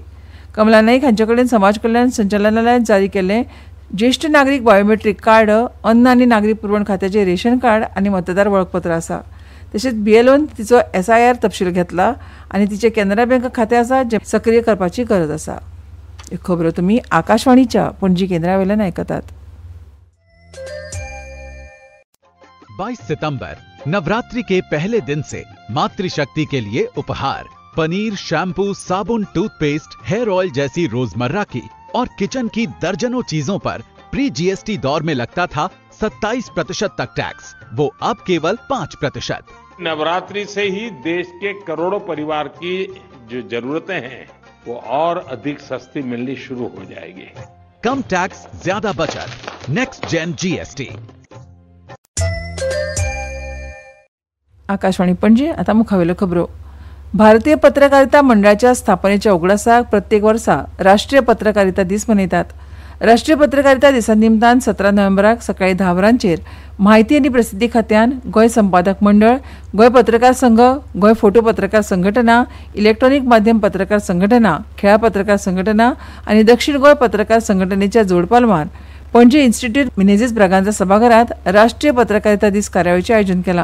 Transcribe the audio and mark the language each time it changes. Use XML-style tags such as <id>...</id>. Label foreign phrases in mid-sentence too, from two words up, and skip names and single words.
<kok>कमला नाईक हांचे कडेन समाज कल्याण संचालनालयान जारी केल्लें ज्येश्ठ नागरीक बायोमेट्रीक कार्ड, अन्न आनी नागरी पुरवण खात्याचें रेशन कार्ड आनी मतदार वळखपत्र आसा. तशेंच BLOन तिचो SIR तपशील घेतला आनी तिचें कॅनरा बँक खातें आसा जें सक्रीय करपाची गरज आसा. ह्यो खबरो तुमी आकाशवाणीच्या पणजी केंद्रा वयल्यान आयकतात.</kok> <hi>22 सितंबर नवरात्रि के पहले दिन से मातृशक्ति के लिए उपहार पनीर, शैम्पू, साबुन, टूथपेस्ट,</hi> <en>hair oil</en> <hi>जैसी रोजमर्रा की और किचन की दर्जनों चीजों पर</hi> <en>pre GST</en> <hi>दौर में लगता था 27% तक टैक्स, वो अब केवल 5%। नवरात्रि से ही देश के करोड़ों परिवार की जो जरूरतें हैं वो और अधिक सस्ती मिलनी शुरू हो जाएगी। कम टैक्स, ज्यादा बचत,</hi> <en>Next Gen GST.</en> <kok>आकाशवाणी पणजी। आता मुखावेल्यो खबरो। भारतीय पत्रकारिता मंडळाच्या स्थापनेच्या उगडासाक प्रत्येक वर्सा राष्ट्रीय पत्रकारिता दीस मनयतात। राष्ट्रीय पत्रकारिता दिसा निमतान 17 नोव्हेंबराक सकाळी 10 वरांचेर माहिती आनी प्रसिद्धी खात्यान, गोंय संपादक मंडळ, गोंय पत्रकार संघ, गोंय फोटो पत्रकार संघटना, इलेक्ट्रॉनिक माध्यम पत्रकार संघटना, खेळा पत्रकार संघटना आनी दक्षिण गोंय पत्रकार संघटनेच्या जोडपालवान पणजी इन्स्टिट्यूट मिनेझीस ब्रागांजा सभाघरात राष्ट्रीय पत्रकारिता दीस कार्यावळीचे आयोजन केलां।</kok>